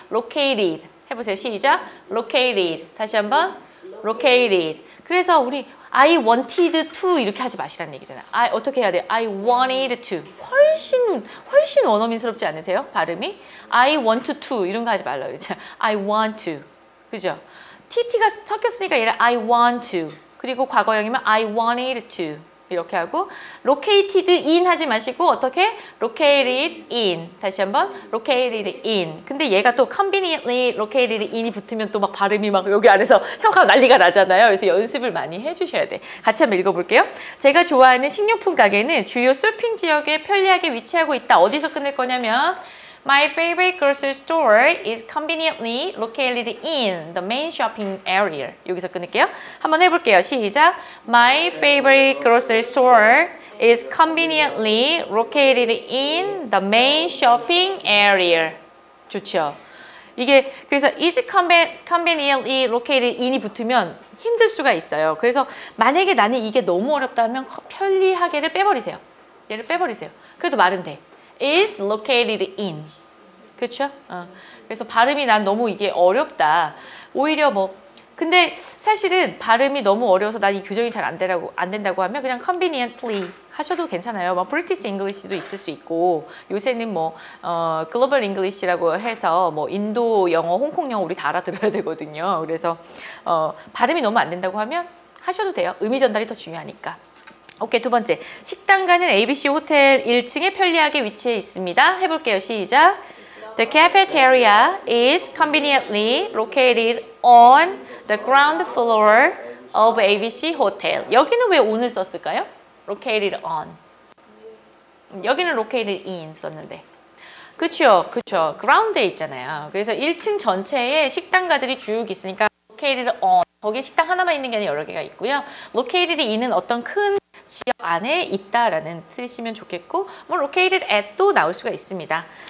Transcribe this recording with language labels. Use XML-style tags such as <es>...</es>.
<ko>located. 해보세요. 시작. located. 다시 한번 located. 그래서 우리</ko> <en>I wanted to</en> <ko>이렇게 하지 마시라는 얘기잖아요. 어떻게 해야 돼요?</ko> <en>I wanted to.</en> <ko>훨씬 원어민스럽지 않으세요? 발음이?</ko> <en>I want to</en> <ko>이런 거 하지 말라고 그랬잖아요.</ko> <en>I want to.</en> <ko>그죠? TT가 섞였으니까 얘를</ko> <en>I want to.</en> <ko>그리고 과거형이면</ko> <en>I wanted to.</en> <ko>이렇게 하고</ko> <en>located in</en> <ko>하지 마시고 어떻게?</ko> <en>located in.</en> <ko>다시 한번</ko> <en>located in.</en> <ko>근데 얘가 또</ko> <en>conveniently located in</en> <ko>이 붙으면 또 막 발음이 막 여기 안에서 혀가 난리가 나잖아요. 그래서 연습을 많이 해주셔야 돼. 같이 한번 읽어볼게요. 제가 좋아하는 식료품 가게는 주요 쇼핑 지역에 편리하게 위치하고 있다. 어디서 끝낼 거냐면</ko> <en>My favorite grocery store is conveniently located in the main shopping area.</en> <ko>여기서 끊을게요. 한번 해볼게요. 시작.</ko> <en>My favorite grocery store is conveniently located in the main shopping area.</en> <ko>좋죠. 이게 그래서</ko> <en>is conveniently located in</en> <ko>이 붙으면 힘들 수가 있어요. 그래서 만약에 나는 이게 너무 어렵다 하면 편리하게를 빼버리세요. 얘를 빼버리세요. 그래도 말은 돼.</ko> <en>is located in.</en> <ko>그렇죠? 그래서 발음이 난 너무 이게 어렵다. 오히려 근데 사실은 발음이 너무 어려워서 난 이 교정이 잘 안 된다고 하면 그냥 conveniently 하셔도 괜찮아요. British English도 있을 수 있고 요새는 Global English라고 해서 인도 영어, 홍콩 영어 우리 다 알아들어야 되거든요. 그래서 발음이 너무 안 된다고 하면 하셔도 돼요. 의미 전달이 더 중요하니까. 오케이, 두 번째. 식당가는 ABC 호텔 1층에 편리하게 위치해 있습니다. 해볼게요. 시작.</ko> <en>The cafeteria is conveniently located on the ground floor of ABC Hotel.</en> <ko>여기는 왜 on을 썼을까요?</ko> <en>Located on.</en> <ko>여기는</ko> <en>located in</en> <ko>썼는데. 그쵸, 그쵸. ground에 있잖아요. 그래서 1층 전체에 식당가들이 쭉 있으니까</ko> <en>located on.</en> <ko>거기에 식당 하나만 있는 게 아니라 여러 개가 있고요.</ko> <en>located in</en> <ko>은 어떤 큰 지역 안에 있다라는 뜻이면 좋겠고,</ko> <en>located at</en> <ko>도 나올 수가 있습니다.</ko>